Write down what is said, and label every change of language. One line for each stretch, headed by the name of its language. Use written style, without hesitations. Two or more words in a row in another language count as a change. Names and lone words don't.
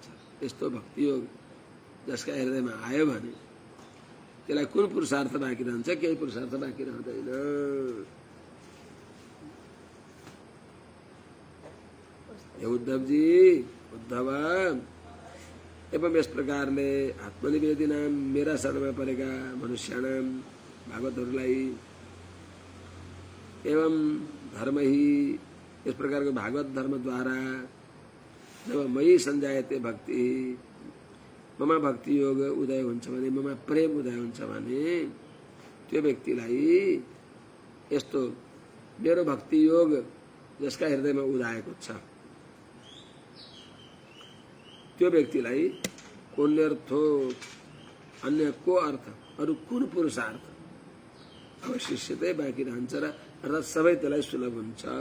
Nepali: यस्तो भक्ति योग जसका हृदयमा आयो भने त्यसलाई कुन पुरुषार्थ बाँकी रहन्छ? केही पुरुषार्थ बाँकी रहँदैन। उद्धवजी उद्धव एवं यस प्रकारले आत्मनिवेदिनाम मेरा शरणमा परेका मनुष्याणाम भागवतहरूलाई
Hindi: एवं धर्म ही इस प्रकार के भागवत धर्म द्वारा
Nepali: जब
Sanskrit: मयि संजायते भक्ति
Nepali: ममा भक्ति योग उदय हुन्छ भने ममा प्रेम उदय हुन्छ भने त्यो व्यक्तिलाई यस्तो मेरो भक्ति योग जसका हृदयमा उदाएको छ त्यो व्यक्तिलाई कुन्यर्थो अन्य को अर्थ अरु कुन पुरुषार्थ अवशिष्यतै बाँकी रहन्छ र अर्थात् सबै त्यसलाई सुलभ हुन्छ।